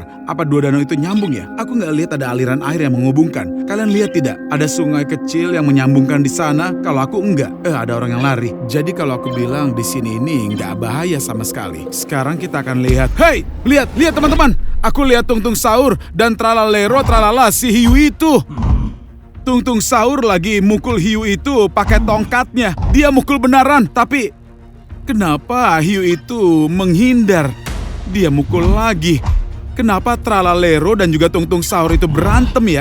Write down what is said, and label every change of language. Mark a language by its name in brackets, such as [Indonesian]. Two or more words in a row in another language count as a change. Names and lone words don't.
[Indonesian] Apa dua danau itu nyambung ya? Aku nggak lihat ada aliran air yang menghubungkan. Kalian lihat tidak? Ada sungai kecil yang menyambungkan di sana, kalau aku enggak. Ada orang yang lari. Jadi kalau aku bilang di sini ini nggak bahaya sama sekali. Sekarang kita akan lihat. Hei, lihat teman-teman. Aku lihat tungtung sahur dan tralalero tralala si hiu itu. Tungtung sahur lagi mukul hiu itu pakai tongkatnya. Dia mukul benaran, tapi kenapa hiu itu menghindar? Dia mukul lagi. Kenapa tralalero dan juga tungtung sahur itu berantem ya?